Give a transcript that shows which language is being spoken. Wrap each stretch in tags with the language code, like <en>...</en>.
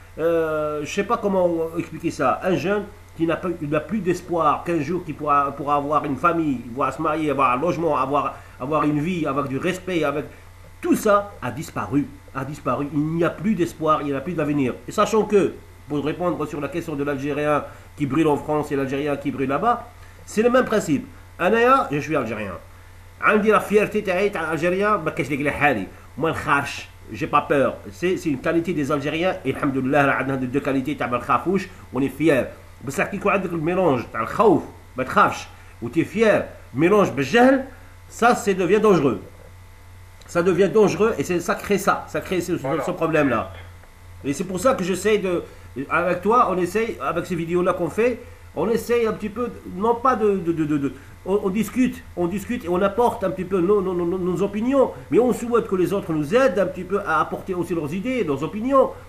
<fr>Je ne sais pas comment expliquer ça. Un jeune qui n'a plus d'espoir qu'un jour qu'il pourra avoir une famille, pourra se marier, avoir un logement, avoir une vie, avoir du respect, avec tout ça a disparu. Il n'y a plus d'espoir, il n'y a plus d'avenir. Et sachant que, pour répondre sur la question de l'Algérien qui brûle en France et l'Algérien qui brûle là-bas, c'est le même principe. Anaya, je suis algérien.</fr> <ar>عندي</ar> <fr>la fierté</fr> <ar>تاعي تاع الجزائر ما كاش لي حالي ما نخافش.</ar> <fr>J'ai pas peur. C'est une qualité des Algériens et alhamdoulilah عندنا deux qualités</fr> <ar>تاع ما نخافوش</ar> <fr>on est fier.</fr> <ar>بصح كي يكون عندك الميلونج تاع الخوف ما تخافش و تي فيير mélange بالجهل,</ar> <fr>ça devient dangereux. Ça devient dangereux et ça crée ce problème là. Et c'est pour ça que j'essaie avec toi, on essaye, avec ces vidéos là qu'on fait, on essaye un petit peu, non pas on discute et on apporte un petit peu nos opinions, mais on souhaite que les autres nous aident un petit peu à apporter aussi leurs idées, leurs opinions.</fr>